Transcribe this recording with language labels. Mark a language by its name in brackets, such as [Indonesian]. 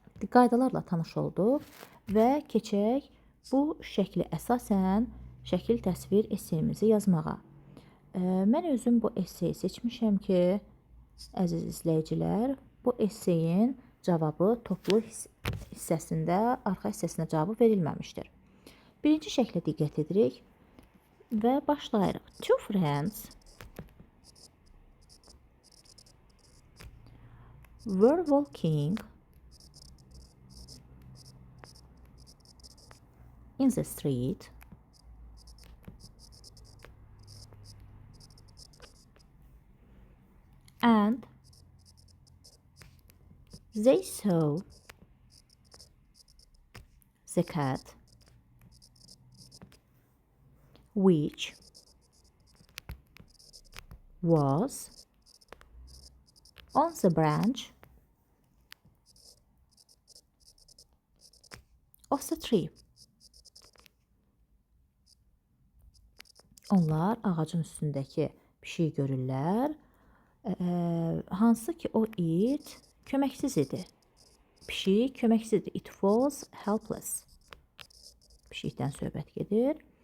[Azerbaijani] Qaydalarla tanış olduq və keçək bu şəkli əsasən şəkil təsvir esseyimizi yazmağa. Mən özüm bu esseyi seçmişəm ki, əziz izləyicilər, bu esseyin cavabı toplu hissəsində, arxa hissəsində cavabı verilməmişdir. Birinci şəklə diqqət edirik və başlayırıq. [English] Two friends were walking in the street and they saw the cat which was on the branch of the tree. [Azerbaijani] Onlar ağacın üstündəki pişiyi görürlər. Hansı ki o it köməksiz idi. Pişik köməksiz idi. [English] It was helpless. [Azerbaijani] Pişikdən söhbət gedir.